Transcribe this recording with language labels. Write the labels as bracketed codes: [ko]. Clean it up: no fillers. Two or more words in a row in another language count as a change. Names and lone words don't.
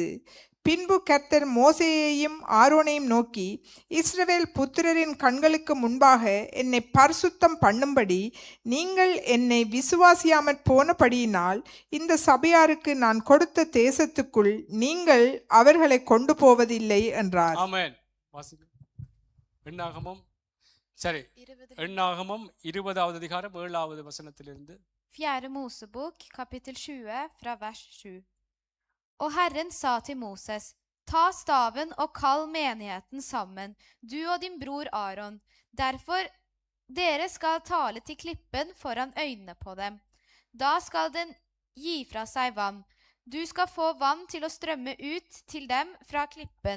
[ta] பின்பு கர்த்தர் மோசேயையும் ஆரோனையும் நோக்கி, இஸ்ரவேல் புத்திரரின் கண்களுக்கு முன்பாக என்னை பரிசுத்தம் பண்ணும்படி நீங்கள் என்னை விசுவாசியாமற் போனபடியினால் இந்த சபையாருக்கு நான் கொடுத்த தேசத்துக்குள் நீங்கள் அவர்களை கொண்டு போவதில்லை என்றார். ஆமென். எண்ணாகமம் 20வது அதிகாரம் 7வது வசனத்திலிருந்து. [no] 4. Mosebok, kapittel 20, fra vers 7. Og Herren sa til Moses, ta staven og kall menigheten sammen, du og din bror Aaron. Derfor dere skal tale til klippen foran øynene på dem. Da skal den gi fra seg vann. Du skal få vann til å strømme ut til dem fra klippen.